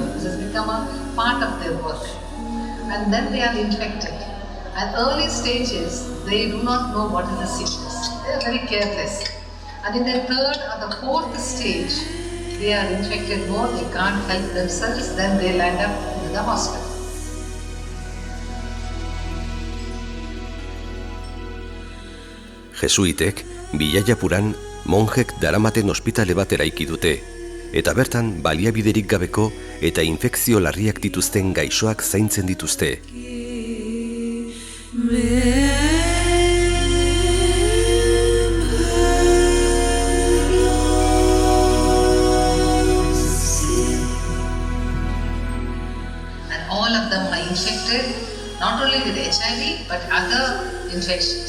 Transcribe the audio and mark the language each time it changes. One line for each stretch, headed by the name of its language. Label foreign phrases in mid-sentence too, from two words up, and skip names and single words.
English: This has become a part of their work. And then they are infected. At early stages, they do not know what is the sickness. They are very careless. And in the 3rd or the 4th stage, they are infected more, they can't help themselves, then they land up in the hospital.
Basque: Jesuitek, Bilaiapuran, monjek daramaten ospitale bat eraiki dute, eta bertan baliabiderik gabeko eta infekzio larriak dituzten gaixoak zaintzen dituzte.
English: And all of them are infected, not only with HIV, but other infections.